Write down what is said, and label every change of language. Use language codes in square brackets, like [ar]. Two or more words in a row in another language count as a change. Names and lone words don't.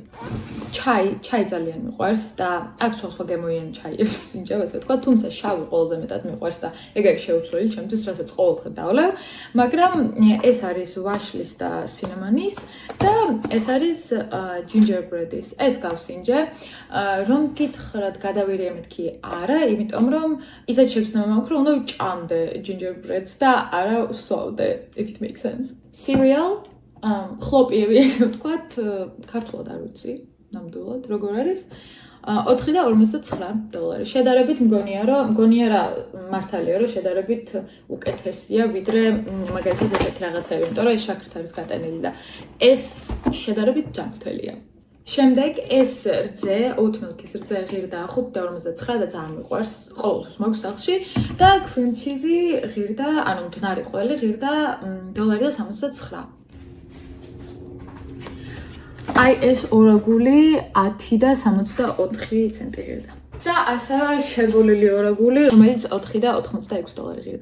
[ka] ჩაი ძალიან მიყვარს და აქ სხვა გემოიანი ჩაიებს სინჯავ ასე თქვა, თუმცა შავი ყველაზე მეტად მიყვარს და ეგ არის შეუცვლელი ჩემთვის, რასაც ყოველდღე დავლევ, მაგრამ ეს არის ვაშლის და სინამონის და ეს არის gingerbread-ის. ეს გავსინჯე, რომ გითხრათ გადავირიე მეთქი არა, იმიტომ რომ ისეთ შეგრძნება მაქვს, რომ უნდა ვჭამდე gingerbread-ს და არა ვსვავდე, [en] if it makes sense. [ka] Cereal, ხლოპიები ესე ვთქვათ, ქართულად არ ვიცი. ნამდვილად როგორ არის $4.59. შედარებით მგონია რა მართალია რომ შედარებით უკეთესია ვიდრე მაგალითად ესეთი რაღაცები, იმიტომ რომ ეს შაქრით არის გატანილი და ეს შედარებით ჯანმრთელია. შემდეგ ეს რძე, [en] oat milk- [ka] ის რძე ღირდა $5.59 და ძალიან მიყვარს, ყოველთვის მაქვს სახლში და [en] cream cheese- [ka] ი ღირდა, ანუ მდნარი ყველი ღირდა $1.69. აი ეს ორაგული 10.64 ცენტი ღირდა. და ასევე შებოლილი ორაგული, რომელიც $4.86 ღირდა.